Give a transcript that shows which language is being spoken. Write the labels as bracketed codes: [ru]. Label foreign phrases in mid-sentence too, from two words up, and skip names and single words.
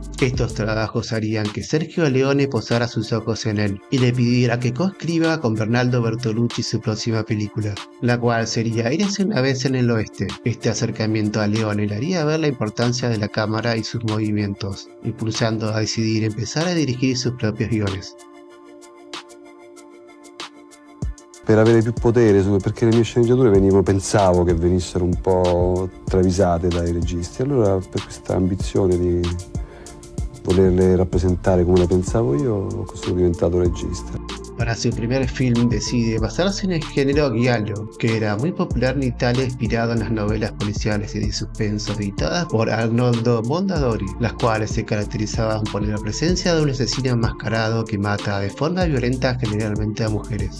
[es] Estos trabajos harían que Sergio Leone posara sus ojos en él y le pidiera que coescriba con Bernardo Bertolucci su próxima película, la cual sería Érase una vez en el oeste. Este acercamiento a Leone le haría ver la importancia de la cámara y sus movimientos, impulsando a decidir empezar a dirigir sus propios guiones. [it] Per avere più potere, perché le mie sceneggiature pensavo che venissero un po' travisate dai registi, allora per questa ambizione di volerle rappresentare come la pensavo io sono diventato regista. [es] Para su primer film decide basarse en el género giallo, que era muy popular en Italia, inspirado en las novelas policiales y de suspenso editadas por Arnoldo Mondadori, las cuales se caracterizaban por la presencia de un asesino enmascarado que mata de forma violenta generalmente a mujeres.